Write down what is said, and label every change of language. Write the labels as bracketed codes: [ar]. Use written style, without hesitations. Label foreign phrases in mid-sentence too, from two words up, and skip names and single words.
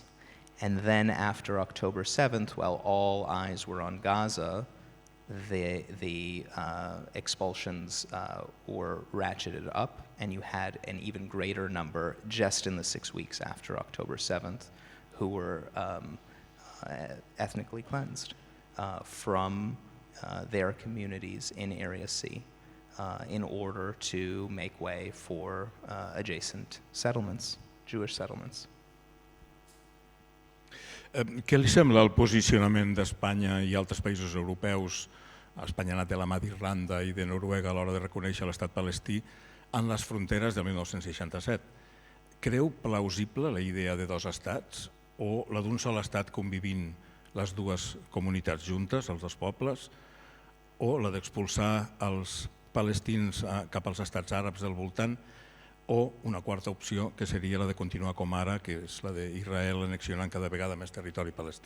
[en] And then after October 7th, while all eyes were on Gaza, the expulsions were ratcheted up, and you had an even greater number just in the 6 weeks after October 7th who were ethnically cleansed from their communities in Area C in order to make way for adjacent settlements, Jewish settlements. [ca] Què li sembla el posicionament d'Espanya i altres països europeus, Espanya ha anat de la mà d'Irlanda i de Noruega a l'hora de reconèixer l'estat palestí, en les fronteres del 1967? Creu plausible la idea de dos estats o la d'un sol estat convivint les dues comunitats juntes, els dos pobles, o la d'expulsar els palestins cap als estats àrabs del voltant, o una quarta opció que seria la de continuar com ara, que és la d'Israel annexionant cada vegada més territori palestí.